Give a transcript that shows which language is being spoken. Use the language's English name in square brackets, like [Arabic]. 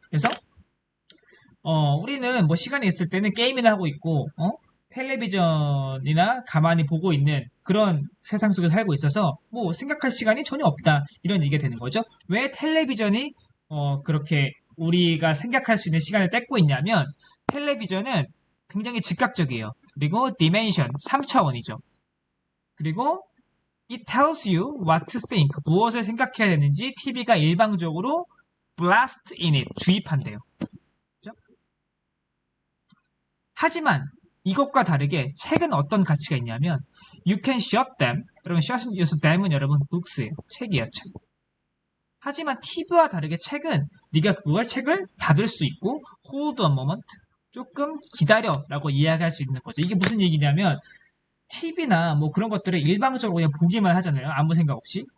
[Korean] 그래서 우리는 뭐 시간이 있을 때는 게임이나 하고 있고 텔레비전이나 가만히 보고 있는 그런 세상 속에 살고 있어서 뭐 생각할 시간이 전혀 없다 이런 얘기가 되는 거죠. 왜 텔레비전이 그렇게 우리가 생각할 수 있는 시간을 뺏고 있냐면 텔레비전은 굉장히 즉각적이에요. 그리고 dimension 3차원이죠. 그리고 [English] it tells you what to think, [Korean] 무엇을 생각해야 되는지 TV가 일방적으로 [English] blast in it, [Korean] 주입한대요. 그렇죠? 하지만 이것과 다르게 책은 어떤 가치가 있냐면 [English] you can shut them, [Korean] 여러분 [English] shut them [Korean] 은 여러분 books예요. 책이에요. 책. 하지만 TV와 다르게 책은 네가 그걸 책을 닫을 수 있고 [English] hold a moment, [Korean] 조금 기다려 라고 이야기할 수 있는 거죠. 이게 무슨 얘기냐면 TV나 뭐 그런 것들을 일방적으로 그냥 보기만 하잖아요. 아무 생각 없이.